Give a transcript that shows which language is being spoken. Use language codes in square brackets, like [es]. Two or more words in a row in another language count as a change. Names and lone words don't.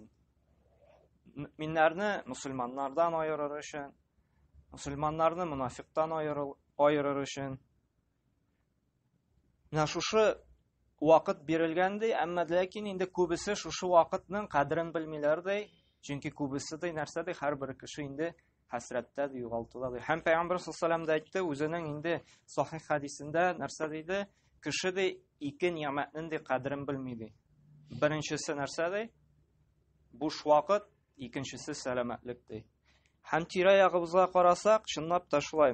[uz] Mu'minlarni musulmonlardan ayirur uchun, musulmonlarni munofiqdan ayirur uchun. Mana shu vaqt berilgandi, ammo lekin endi ko'bisi shu vaqtning qadrini bilmaylardi. Chunki ko'bisida narsada har bir kishi endi [tt] хәсрәттә ди, югалтуда ди. Һәм Пәйгамбер саллаллаһу алейһи ва сәлләм дә әйтте, үзенең инде сахих хәдисендә нәрсә диде? Кеше ди ике ниъмәтнең дә кадерен белми ди. Беренчесе нәрсә ди? Буш вакыт, икенчесе сәламәтлек ди. Һәм тирә-ягыбызга карасак, чынлап та шулай.